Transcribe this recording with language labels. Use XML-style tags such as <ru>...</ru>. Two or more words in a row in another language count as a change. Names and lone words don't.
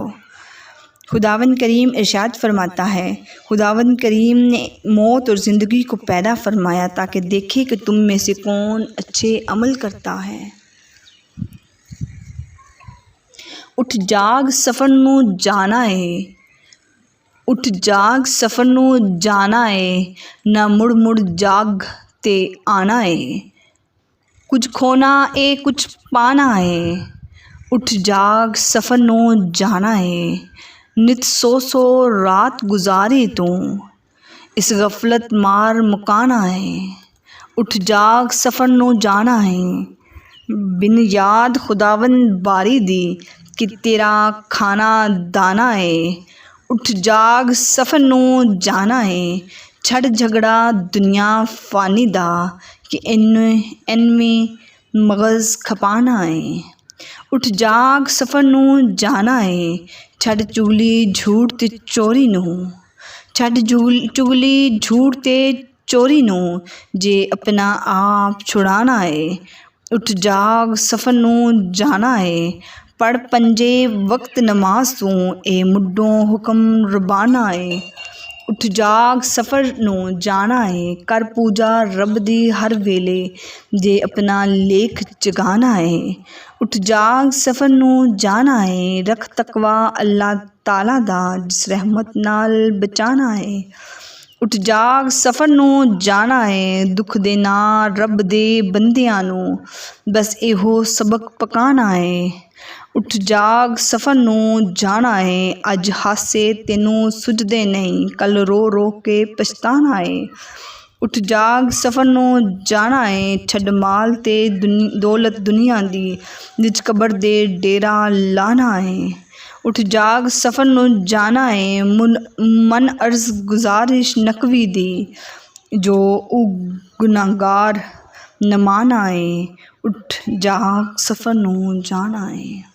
<ur>خداوند کریم ارشاد فرماتا ہے، خداوند کریم نے موت اور زندگی کو پیدا فرمایا تاکہ دیکھے کہ تم میں سے کون اچھے عمل کرتا ہے۔</ur> <pa>اٹھ جاگ سفر نوں جانا ہے، اٹھ جاگ سفر نوں جانا ہے، نہ مڑ مڑ جاگ تے آنا ہے، کچھ کھونا اے کچھ پانا ہے۔ اٹھ جاگ سفر نوں جانا ہے، نت سو سو رات گزاری تو، اس غفلت مار مکانا ہے۔ اٹھ جاگ سفر نوں جانا ہے، بن یاد خداوند باری دی کہ تیرا کھانا دانا ہے۔ اٹھ جاگ سفر نوں جانا ہے، چھڑ جھگڑا دنیا فانی دا کہ ان میں مغز کھپانا ہے۔ اٹھ جاگ سفر نوں جانا ہے، چھڑ چگلی جھوٹ تے چوری نوں، چھڑ چگلی جھوٹ تے چوری نوں، جے اپنا آپ چھڑانا ہے۔ اٹھ جاگ سفر نوں جانا ہے، پڑھ پنجے وقت نماز تو، اے مڈوں حکم ربانا ہے۔ اٹھ جاگ سفر نوں جانا ہے، کر پوجا رب دی ہر ویلے، جے اپنا لیکھ جگانا ہے۔ اٹھ جاگ سفر نوں جانا ہے، رکھ تقوی اللہ تعالیٰ دا جس رحمت نال بچانا ہے۔ اٹھ جاگ سفر نوں جانا ہے، دکھ دینا رب دے بندیاں نوں، بس ایہو سبق پکانا ہے۔ اٹھ جاگ سفر نوں جانا ہے، اج ہاسے تینوں سجدے نہیں، کل رو رو کے پچھتانا ہے۔ اٹھ جاگ سفر نوں جانا ہے، چھڈ مال تے دولت دنیا دی، وچ قبر دے ڈیرا لانا ہے۔ اٹھ جاگ سفر نوں جانا ہے، من عرض گزارش نقوی دی، جو او گناہگار نہ مانا ہے۔ اٹھ جاگ سفر نوں جانا ہے۔</pa>